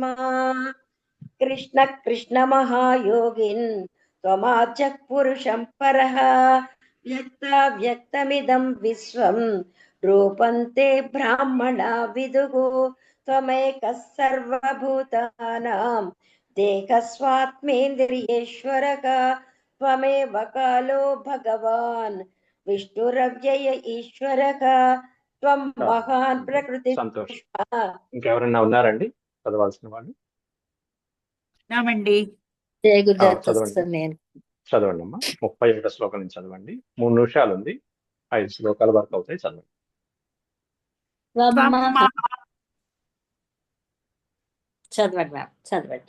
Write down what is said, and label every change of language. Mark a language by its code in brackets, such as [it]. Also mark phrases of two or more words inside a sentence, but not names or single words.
[sa] कृष्ण कृष्ण महायोगिन् त्वमाद्यः पुरुषं परः व्यक्ताव्यक्तमिदं विश्वं रूपं ते ब्राह्मणा विदुः त्वमेकः सर्वभूतानां देहस्वात्मेन्द्रियेश्वरः त्वमेव कालो भगवान् विष्णुरव्यय ईश्वरः त्वं महान् प्रकृति [te] సంతోషం. ఇంకెవరన్నా ఉన్నారండి చదవాల్సిన వాళ్ళు? నామండి. జయ గురుదత్త చదవండి. సార్ నేను చదవండి అమ్మా. 31 శ్లోకం నుంచి చదవండి. 3 నిమిషాలు ఉంది. 5 శ్లోకాల వరకు అవుతాయి. చదవండి. చదవండి మ్యామ్ చదవండి.